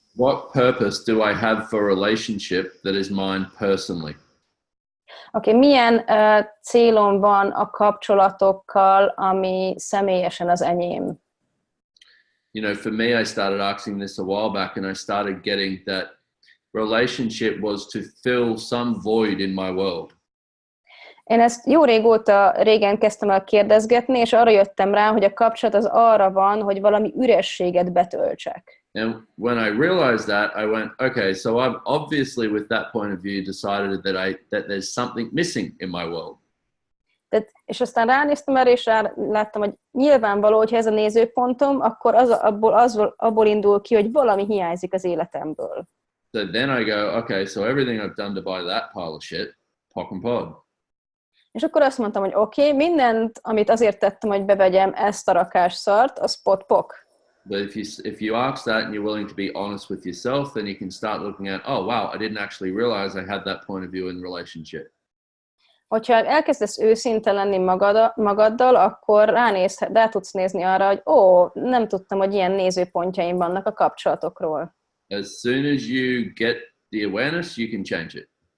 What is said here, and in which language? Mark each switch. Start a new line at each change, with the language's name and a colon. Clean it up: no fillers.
English: What purpose do I have for a relationship that is mine personally?
Hungarian: Oké, milyen célom van a kapcsolatokkal, ami személyesen az enyém?
English: You know, for me, I started asking this a while back, and I started getting that relationship was to fill some void in my world.
Hungarian: Én ezt jó régen kezdtem el kérdezgetni, és arra jöttem rá, hogy a kapcsolat az arra van, hogy valami ürességet betöltsek.
English: And when I realized that, I went, okay, so I've obviously, with that point of view, decided that there's something missing in my world.
Hungarian: És aztán ránéztem erre, és láttam, hogy nyilvánvaló, hogyha ez a nézőpontom, akkor abból indul ki, hogy valami hiányzik az életemből.
English: So then I go, okay, so everything I've done to buy that pile of shit, pock and pod.
Hungarian: És akkor azt mondtam, hogy oké, mindent, amit azért tettem, hogy bevegyem ezt a rakás szart, az pot-pok.
English: But if you ask that and you're willing to be honest with yourself, then you can start looking at, oh wow, I didn't actually realize I had that point of view in the relationship.
Hungarian: Hogyha elkezdesz őszinte lenni magaddal, akkor rá tudsz nézni arra, hogy nem tudtam, hogy ilyen nézőpontjaim vannak a kapcsolatokról.
English: As soon as you get the awareness, you can change it.